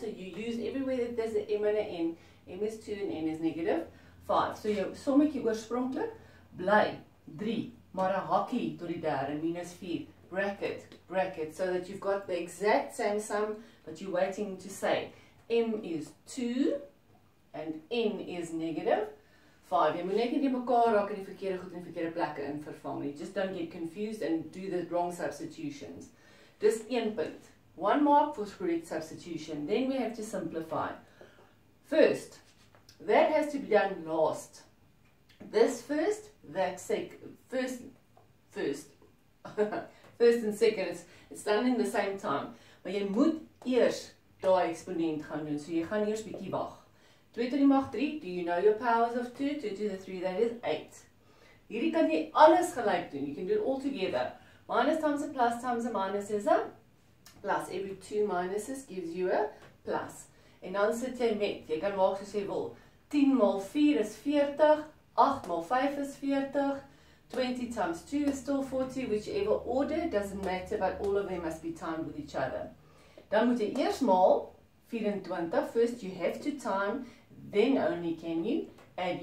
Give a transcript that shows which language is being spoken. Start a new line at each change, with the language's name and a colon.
English: So you use everywhere that there's an m and an n. M is 2 and n is negative 5.
Afrikaans: So jou sommetjie oorspronklik bly 3, maar 'n hakkie tot die derde minus 4.
English: Bracket, so that you've got the exact same sum, but you're waiting to say m is 2 and n is negative 5.
Afrikaans: Jy moet net nie die mekaar raak in die verkeerde goed in verkeerde plekke in vervang nie.
English: Just don't get confused and do the wrong substitutions.
Afrikaans: Dis 1 punt.
English: 1 mark for correct substitution. Then we have to simplify. First, that has to be done last. This first, that first first. First and second, it's done in the same time.
Afrikaans: Maar jy moet eers daai eksponent gaan doen. So jy gaan eers bietjie wag.
English: 2 to die mag 3, do you know your powers of 2? 2 to the 3, that is 8.
Afrikaans: Hierdie kan jy alles gelyk doen.
English: You can do it all together. Minus times a plus times a minus is a plus. Every 2 minuses gives you a plus.
Afrikaans: En dan sit jy met, jy kan maak soos jy wil. 10 mal 4 is 40,
English: 8 mal 5 is 40, 20 times 2 is still 40, whichever order, doesn't matter, but all of them must be timed with each other.
Afrikaans: Dan moet jy eers maal 24,
English: first you have to time, then only can you add.